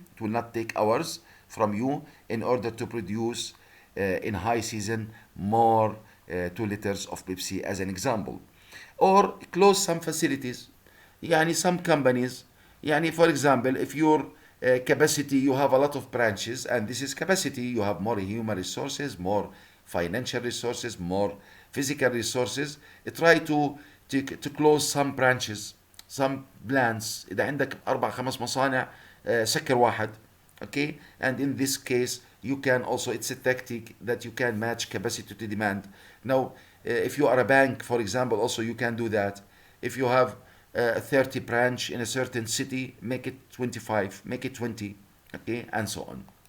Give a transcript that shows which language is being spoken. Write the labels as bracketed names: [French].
[English] It will not take hours from you in order to produce in high season more 2 liters of Pepsi, as an example. Or close some facilities. يعني some companies, يعني for example, if your capacity, you have a lot of branches, and this is capacity, you have more human resources, more financial resources, more physical resources. Try to close some branches, some plants. [Arabic] إذا عندك أربع خمس مصانع سكر واحد. [English] Okay, and in this case you can also, it's a tactic that you can match capacity to demand. Now if you are a bank, for example, also you can do that. If you have 30 branch in a certain city, make it 25, make it 20, okay, and so on.